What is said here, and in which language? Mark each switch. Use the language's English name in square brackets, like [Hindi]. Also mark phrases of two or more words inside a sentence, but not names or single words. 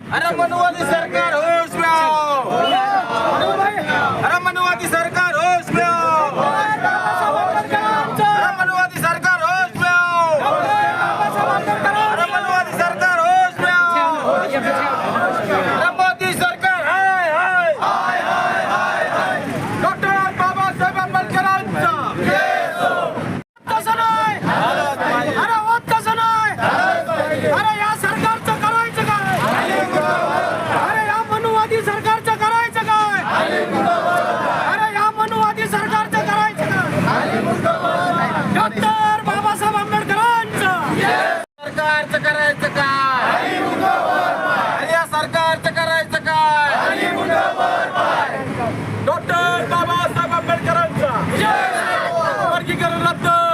[Hindi] अरे मनुवादी सरकार होश में आओ, अरे मनुवादी सरकार होश में आओ, अरे मनुवादी सरकार होश में आओ, अरे मनुवादी सरकार होश में आओ, अरे मोदी सरकार हाय हाय हाय हाय [Marathi] डॉक्टर बाबासाहेब आंबेडकरांचा तसं नाही, अरे होत तसं नाही, अरे या सरकारचं करायचं काय, अरे या मनुवादी सरकारचं करायचं काय, अरे या मनुवादी सरकारचं करायचं काय, डॉक्टर बाबासाहेब आंबेडकरांचं सरकारचं करायचं काय, अरे या सरकारचं करायचं काय, डॉक्टर बाबासाहेब आंबेडकरांचा वर्गीकरण रद्द